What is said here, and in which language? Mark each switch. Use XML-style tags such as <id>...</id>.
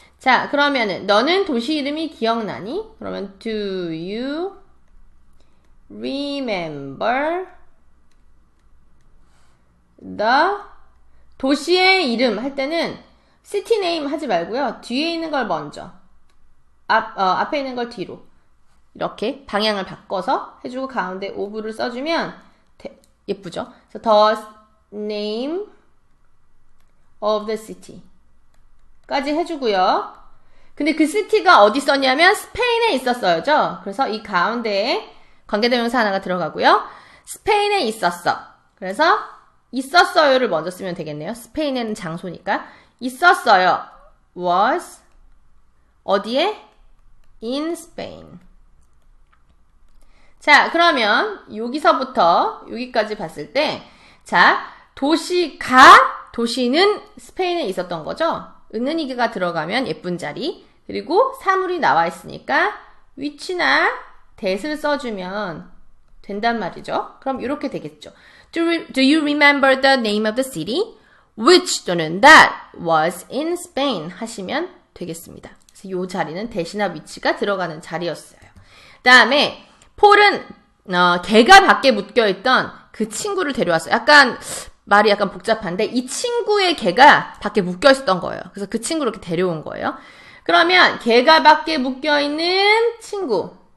<ko>자, 그러면은 너는 도시 이름이 기억나니? 그러면</ko> <en>do you remember the</en> <ko>도시의 이름 할 때는 city name 하지 말고요. 뒤에 있는 걸 먼저 앞에 있는 걸 뒤로 이렇게 방향을 바꿔서 해주고 가운데 of를 써주면 예쁘죠?</ko> <en>그래서 the name of the city</en> <ko>까지 해주고요. 근데 그 city가 어디 있었냐면 스페인에 있었어요죠. 그래서 이 가운데에 관계대명사 하나가 들어가고요. 스페인에 있었어. 그래서 있었어요를 먼저 쓰면 되겠네요. 스페인에는 장소니까. 있었어요. was 어디에?</ko> <en>in Spain.</en> <ko>자, 그러면 여기서부터 여기까지 봤을 때 자, 도시는 스페인에 있었던 거죠. 은은이가 들어가면 예쁜 자리, 그리고 사물이 나와 있으니까 which나 that을 써주면 된단 말이죠. 그럼 이렇게 되겠죠.</ko> <en>Do you remember the name of the city? Which 또는 that was in Spain</en> <ko>하시면 되겠습니다. 그래서 이 자리는 that이나 which가 들어가는 자리였어요. 다음에 폴은 개가 밖에 묶여있던 그 친구를 데려왔어요. 말이 약간 복잡한데 이 친구의 개가 밖에 묶여있었던 거예요. 그래서 그 친구를 이렇게 데려온 거예요. 그러면 개가 밖에 묶여있는 친구.</ko>